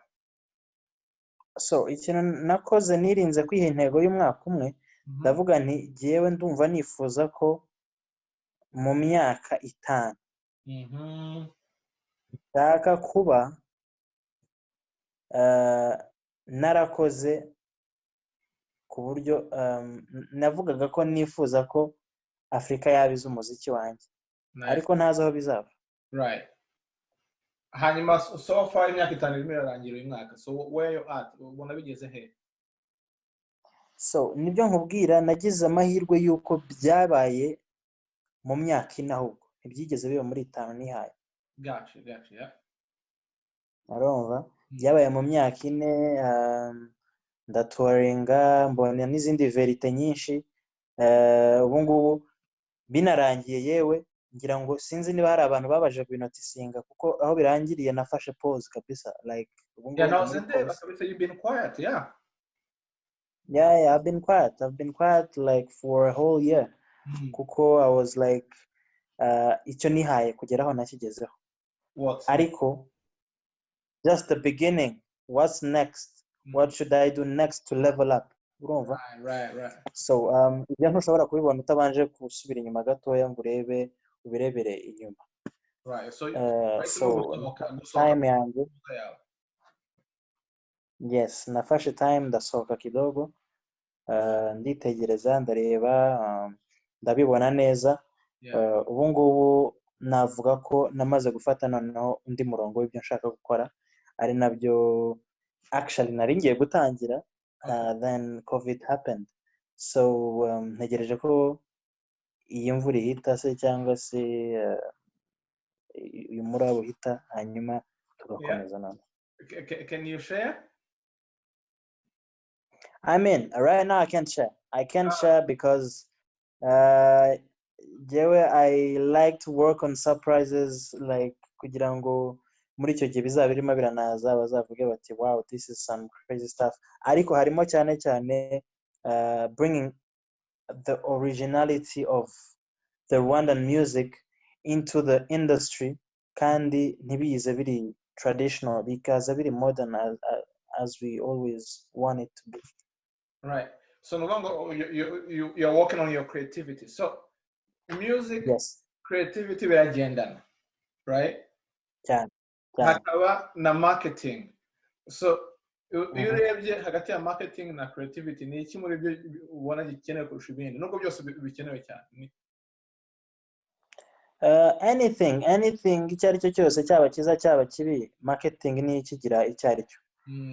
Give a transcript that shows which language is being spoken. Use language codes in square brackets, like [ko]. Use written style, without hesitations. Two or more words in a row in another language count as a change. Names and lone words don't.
[rw] So ikintu nakoze nirinze kwiha intego y'umwaka umwe ndavuga nti jyewe ndumva nifuza ko mu myaka 5 nshaka kuba narakoze ku buryo navugaga ko nifuza ko Afrika yabize umuziki wanjye ariko ntazi aho bizaba right hanyuma [en] so far [rw] imyaka 5 irimo irarangira uyu mwaka [en] so where you at [rw] ubona bigeze he? So nibyo nkubwira nagize amahirwe yuko byabaye mu myaka 4 ahubwo ntibyigeze biba muri 5 nihaye [en] gotcha [rw] arumva byabaye mu myaka 4 ndatuwaringa mbona n'izindi verite nyinshi ubu ngubu binarangiye yewe ngira ngo sinzi niba hari abantu babaje kubinotisinga kuko aho birangiriye nafashe pause kabisa like ubu ngubu kabisa [en] you've been quiet yeah I've been quiet like for a whole year kuko I was like [rw] icyo nihaye kugeraho nakigezeho ariko [en] just the beginning what's next what should I do next to level up urumva right [rw] so ibyo ntushobora kubibona utabanje gusubira inyuma gatoya ngo ubirebere inyuma [en] right [rw] so time yanjye yes nafashe time ndasohoka kidogo nditegereza ndareba ndabibona neza ubu ngubu navuga ko namaze gufata noneho undi murongo w'ibyo nshaka gukora ari nabyo actually nari ngiye gutangira [en] then covid happened [rw] so ntegereje ko iyi mvura ihita se cyangwa se uyu murabo uhita hanyuma tugakomeza none. [en] Can you share? I mean right now I can't share because I like to work on surprises like [rw] kugira ngo muri icyo gihe bizaba birimo biranaza bazavuge bati [en] wow this is some crazy stuff [rw] ariko harimo cyane [en] bringing the originality of the Rwandan music into the industry [rw] kandi ntibize biri traditional bikaza biri modern [en] as we always want it to be. Right. So no longer you're working on your creativity. So music, yes, creativity biragendana, right? [rw] cyane hakaba na marketing. So iyo urebye hagati ya marketing na creativity ni iki muri byo ubona gikenewe kurusha ibindi nubwo byose bikenewe cyane? Anything icyo ari cyo cyose cyaba cyiza cyaba kibi marketing ni ikigira icyo ari cyo.